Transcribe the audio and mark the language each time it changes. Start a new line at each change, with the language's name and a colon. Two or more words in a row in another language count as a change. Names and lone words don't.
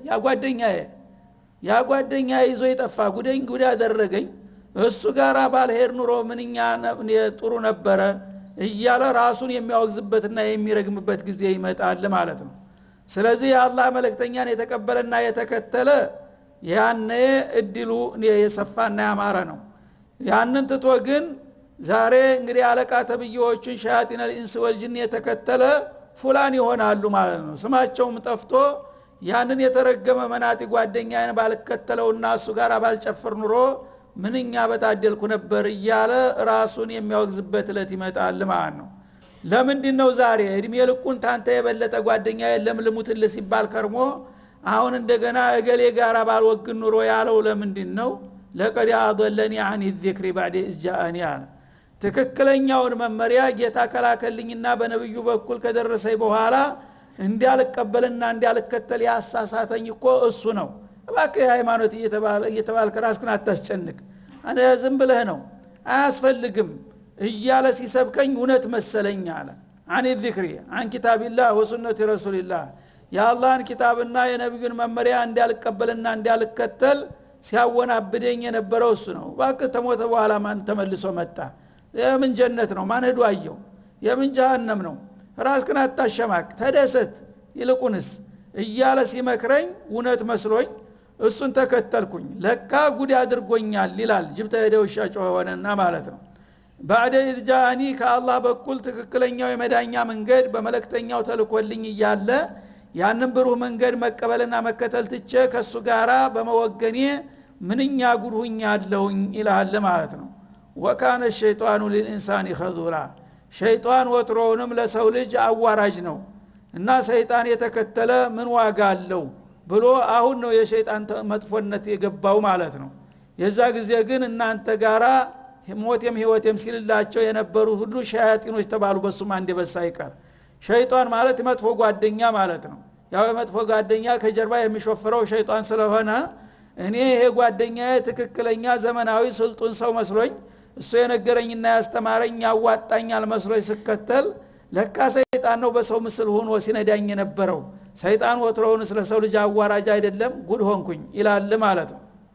Amharic: ያ ጓደኛዬ ይዞ ይጠፋ ጉድ ያደረገኝ እሱ ጋራ ባልሄድ ኑሮ ምንኛ ጥሩ ነበረ እያለ ራሱን የሚያወግዝበትና የሚረግምበት ጊዜ ይመጣል ማለት ነው። ስለዚህ የአላህ መልእክተኛን የተቀበለና የተከተለ ያኔ እድሉ የሰፋና ያማረ ነው። ያንን ትቶ ግን ዛሬ እንግዲህ አለቃ ተብዬዎቹን
Arabic: شياطين الإنس
Amharic: والجن የተከተለ ፉላን ይሆናሉ ማለት ነው። ስማቸውም ጠፍቶ ያንን የተረገመ መናጢ ጓደኛዬን ባልከተለውና እሱ ጋር ባልጨፍር ኑሮ ምንኛ በታደልኩ ነበር እያለ ራሱን የሚያወግዝበት ለት ይመጣል ማለት ነው። ለምንድነው ዛሬ እድሜ ልኩን ታንተ የበለጠ ጓደኛዬ ለምልሙትል ሲባል ከርሞ አሁን እንደገና እገሌ ጋር ባልወግ ኑሮ ያለው ለምንድነው?
Arabic: لقد أضلني عن الذكر بعد إذ جاءني
Amharic: ትክክለኛውን መመሪያ ጌታ ከላከልኝና በነብዩ በኩል ከደረሰኝ በኋላ እንዲያልቀበልና እንዲያልከተል ያሳሳተኝ እኮ እሱ ነው። እባክህ ሃይማኖት እየተባልክ ራስህን አታስጨንቅ አነ ዝም ብለህ ነው አያስፈልግም እያለ ሲሰብከኝ እውነት መሰለኝ አለ።
Arabic: عن الذكر عن كتاب الله وسنة رسول الله
Amharic: የአላህን ኪታብና የነብዩን መመሪያ እንዲያልቀበልና እንዲያልከተል ሲያወናብደኝ የነበረው እሱ ነው። እባክህ ተሞተ በኋላ ማን ተመልሶ መጣ? የምን ጀነት ነው? ማን ሄዶ አየው? የምን ጀሃነም ነው? ራስህን አታሸማቅ ተደሰት ይልቁንስ እያለ ሲመክረኝ እውነት መስሎኝ እሱን ተከተልኩኝ። ለካ ጉድ አድርጎኛል ይላል ጅብተ ሄደው ሻጮህ ሆነና ማለት ነው።
Arabic: بعد إذ جاءني
Amharic: ከአላህ በኩል ትክክለኛው የመዳኛ መንገድ በመለክተኛው ተልኮልኝ እያለ ያንን ብሩህ መንገድ መቀበልና መከተል ትቼ ከሱ ጋራ በመወገኔ ምንኛ ጉድ ሆኛለሁኝ ይላል ማለት ነው።
Arabic: وكان الشيطان للإنسان خذولا
Amharic: ሸይጣን ወትሮውንም ለሰው ልጅ አዋራጅ ነው እና ሰይጣን የተከተለ ምን ዋጋ አለው ብሎ አሁን ነው የሸይጣን መጥፎነት የገባው ማለት ነው። የዛ ጊዜ ግን እናንተ ጋራ ሞትም ህይወትም ሲልላቸው የነበሩ ሁሉ ሸያጢኖች ተባሉ። በሱም አንድ በሳይቀር ሸይጣን ማለት መጥፎ ጓደኛ ማለት ነው። ያው መጥፎ ጓደኛ ከጀርባ የሚሾፍረው ሸይጣን ስለሆነ እኔ ይሄ ጓደኛዬ ትክክለኛ ዘመናዊ ስልጡን ሰው መስሎኝ እሱ የነገረኝና ያስተማረኝ ያዋጣኛል መስሎኝ ስከተል ለካ ሰይጣን ነው በሰው ምስል ሆኖ ሲነዳኝ የነበረው። ሰይጣን ወትሮውን ስለ ሰው ልጅ አዋራጅ አይደለም ጉድ ሆንኩኝ ይላል ማለት ነው።